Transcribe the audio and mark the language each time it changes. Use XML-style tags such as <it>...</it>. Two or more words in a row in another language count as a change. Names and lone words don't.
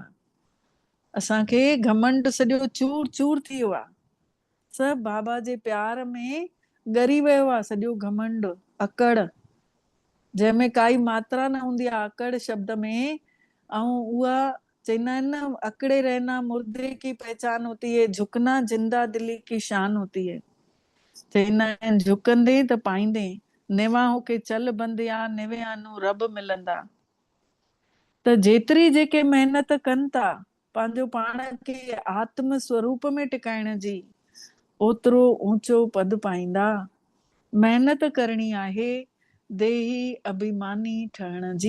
<sd>असांखे घमंड सॼो चूर चूर थी वियो आहे। सभु बाबा जे प्यार में ॻरी वियो आहे सॼो घमंड अकड़, जंहिंमें काई मात्रा न हूंदी आहे अकड़ शब्द में। ऐं उहा चवंदा आहिनि न</sd> <hi>अकड़े रहना मुर्दे की पहचान होती है, झुकना जिंदा दिली की शान होती है।</hi> <sd>चवंदा आहिनि झुकंदे त पाईंदे,</sd> <pa>ਨੇਵਾ ਹੋਕੇ ਚੱਲ ਬੰਦਿਆ ਨਿਵਿਆਂਨੋ ਰੱਬ ਮਿਲੰਦਾ।</pa> <sd>त जेतिरी जेके महिनत कनि था पंहिंजो पाण खे आत्म स्वरूप में टिकाइण जी, ओतिरो ऊंचो पद पाईंदा। महिनत करणी आहे देही अभिमानी ठहण जी।</sd>